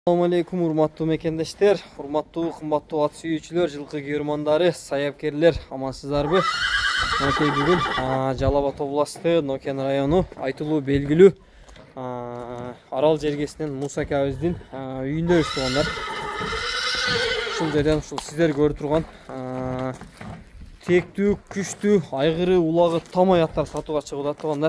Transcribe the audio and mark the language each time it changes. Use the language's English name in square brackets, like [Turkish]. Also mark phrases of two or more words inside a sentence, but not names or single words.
[Arabic] السلام عليكم [Kyrgyz] урматтуу мекендештер, урматтуу кымбаттуу ат sүйүүчүлөр, жылкы күйөрмандары, саябкерлер, амансыздарбы? Накей бүгүн Жалал Абад областы Нокен району айтылуу белгилүү Арал жергесинен Муса Кабиздин үйүндөбүз туугандар. Ушул жерден ушул сиздер көрүп турган тектүү, күчтүү, айгыры, улагы тамай аттар сатууга чыгууда туугандар.